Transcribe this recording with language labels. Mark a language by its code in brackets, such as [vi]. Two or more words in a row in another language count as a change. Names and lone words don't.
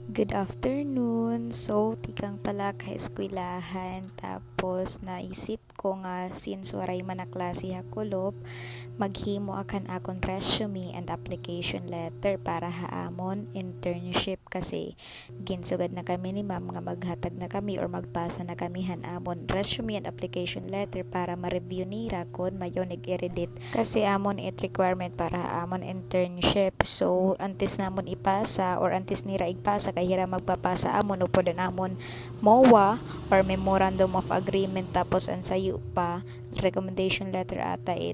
[en] Good afternoon. [war] So, tikang pala ka eskwelahan. Tapos, naisip ko nga, since waray man na klase hakulop, maghimo akan akon [en] resume and application letter [war] para haamon internship kasi ginsugad na kami ni ma'am nga maghatag na kami or magpasa na kami hanamon [en] resume and application letter [war] para ma-review nira kon mayo nag-edit kasi amon it requirement para haamon internship. So, antes namon ipasa or antes nira igpasa kay hira magpapasa amon upod namon MOA or [en] Memorandum of Agreement [war] tapos ang sayo pa [en] recommendation letter [war] ata it.